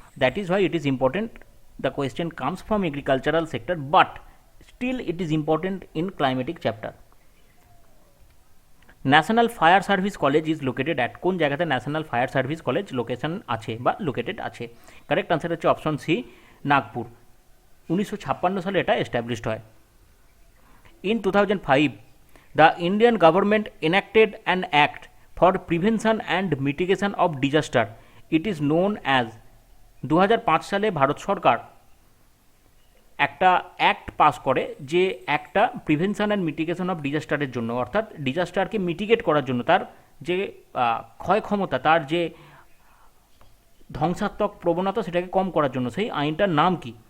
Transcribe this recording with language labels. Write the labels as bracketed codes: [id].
[en] That is why it is important, the question comes from agricultural sector, but still it is important in climatic chapter. National fire service college is located at, [bn] কোন জায়গাতে national fire service college location আছে বা located আছে? Correct answer হচ্ছে option C, Nagpur. 1956 সালে এটা established হয়। [en] In 2005 the Indian government enacted an act for prevention and mitigation of disaster. It is known as, [bn] 2005 সালে ভারত সরকার একটা অ্যাক্ট পাস করে, যে একটা প্রিভেনশন অ্যান্ড মিটিগেশন অফ ডিজাস্টারের জন্য, অর্থাৎ ডিজাস্টারকে মিটিগেট করার জন্য, তার যে ক্ষয় ক্ষমতা, তার যে ধ্বংসাত্মক প্রবণতা, সেটাকে কম করার জন্য। সেই আইনটার নাম কি?